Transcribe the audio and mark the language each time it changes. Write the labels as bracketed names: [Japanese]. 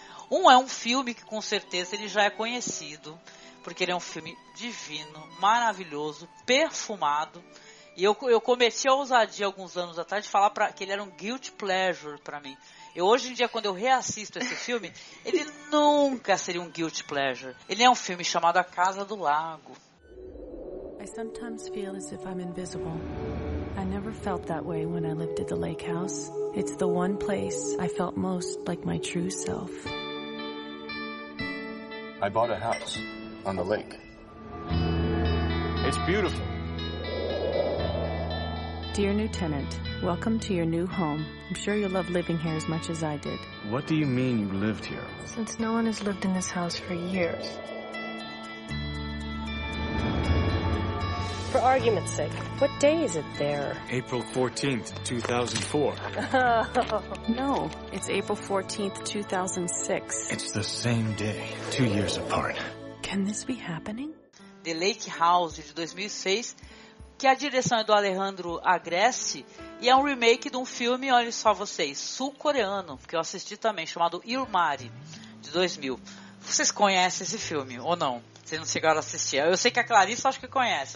[Portuguese] Um é um filme que com certeza ele já é conhecido, porque ele é um filme divino, maravilhoso, perfumado. E eu cometi a ousadia alguns anos atrás de falar que ele era um guilty pleasure pra mim. Eu, hoje em dia, quando eu reassisto esse filme, ele nunca seria um guilty pleasure. Ele é um filme chamado A Casa do Lago. [English] I sometimes feel as if I'm invisible. I never felt that way when I lived at the lake house. It's the one place I felt most like my true self. I bought a house on the lake. It's beautiful. Dear new tenant, welcome to your new home. I'm sure you'll love living here as much as I did. What do you mean you lived here? Since no one has lived in this house for years. For argument's sake, what day is it there? April 14th, 2004. Oh. No, it's April 14th, 2006. It's the same day, 2 years apart. Can this be happening? [Portuguese] The Lake House, de 2006, que a direção é do Alejandro Agreste, e é um remake de um filme, olha só vocês, sul-coreano, que eu assisti também, chamado Irmari, de 2000. Vocês conhecem esse filme, ou não? Vocês não chegaram a assistir. Eu sei que a Clarissa acho que conhece.